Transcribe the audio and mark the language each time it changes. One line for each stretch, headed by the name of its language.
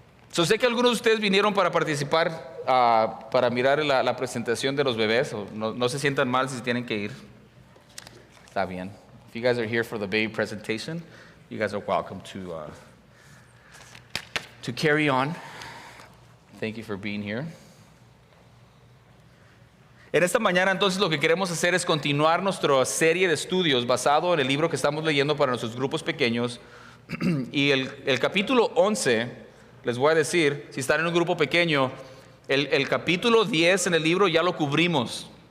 Spanish: Sé que algunos de ustedes vinieron para participar, para mirar la presentación de los bebés. No se sientan mal si tienen que ir. Está bien.
English: If you guys are here for the baby presentation, you guys are welcome to carry on. Thank you for being here.
Spanish: En esta mañana entonces lo que queremos hacer es continuar nuestra serie de estudios basado en el libro que estamos leyendo para nuestros grupos pequeños. Y el capítulo 11, les voy a decir, si están en un grupo pequeño, el capítulo 10 en el libro ya lo cubrimos.